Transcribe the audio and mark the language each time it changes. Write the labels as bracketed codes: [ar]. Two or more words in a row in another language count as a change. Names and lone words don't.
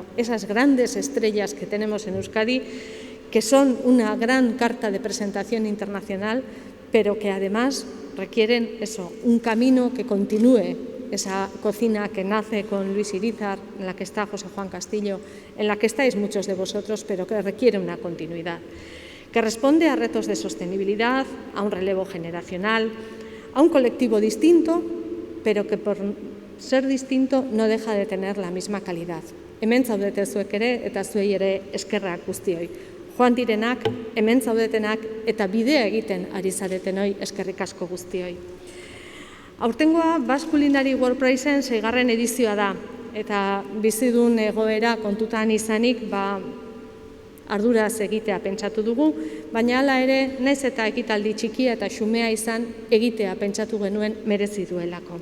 [es] Esas grandes estrellas que tenemos en Euskadi, que son una gran carta de presentación internacional, pero que además requieren eso, un camino que continúe esa cocina que nace con Luis Irízar, en la que está José Juan Castillo, en la que estáis muchos de vosotros, pero que requiere una continuidad, que responde a retos de sostenibilidad, a un relevo generacional, a un colectivo distinto, pero que por ser distinto no deja de tener la misma calidad. [eu] Hemen zaudete zuek ere eta zuei ere eskerrak guztioi. Joan direnak, hemen zaudetenak eta bidea egiten ari zaretenoi eskerrik asko guztioi. Aurtengoa Basque Culinary World Priceen 6. edizioa da, eta bizidun egoera kontutan izanik, arduraz egitea pentsatu dugu, baina hala ere, naiz eta ekitaldi txikia eta xumea izan, egitea pentsatu genuen merezi duelako.